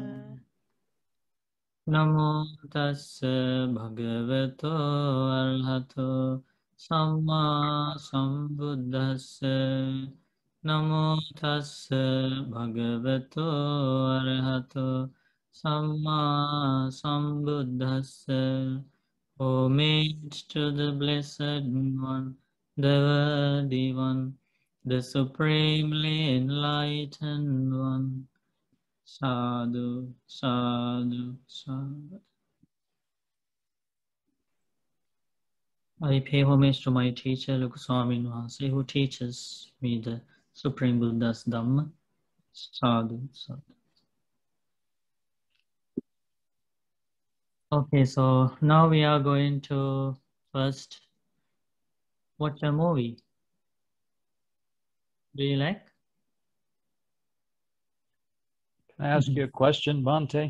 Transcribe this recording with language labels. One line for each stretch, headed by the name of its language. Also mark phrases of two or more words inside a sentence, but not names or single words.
Pali: Namo tassa bhagavato arahato samma sambuddhassa. Namo tassa bhagavato arahato samma sambuddhassa.
English: Homage to the Blessed One, the Worthy One, the Supremely Enlightened One.
Pali: Sadhu, sadhu, sadhu.
English: I pay homage to my teacher, Lukuswami Nwanse, who teaches me the Supreme Buddha's Dhamma.
Pali: Sadhu, sadhu.
English: Okay, so now we are going to first watch a movie. Do you like? Can I ask you a question, Bhante?